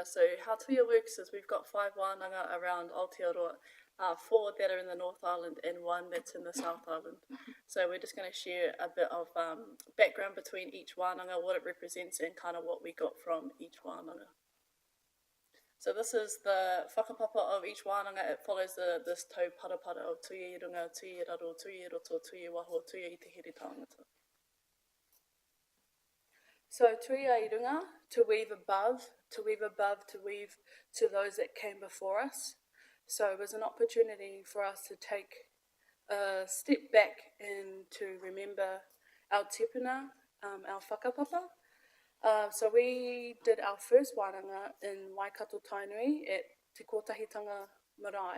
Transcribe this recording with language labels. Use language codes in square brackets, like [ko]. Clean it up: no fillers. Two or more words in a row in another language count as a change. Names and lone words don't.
[en] So how tuia works is we've got 5 wānanga around Aotearoa, 4 that are in the North Island and 1 that's in the South Island. So we're just going to share a bit of background between each wānanga, what it represents and kind of what we got from each wānanga. So this is the whakapapa of each wānanga. It follows this [mi] tau parapara of tuia i runga, tuia i raro, tuia i roto, tuia i waho, tuia i te here tāngata. So tuia i runga, [en] to weave above, to weave above, to weave to those that came before us. So it was an opportunity for us to take a step back and to remember our tepuna, our whakapapa. So we did our first wānanga in Waikato Tainui at Te Kotahitanga Marae.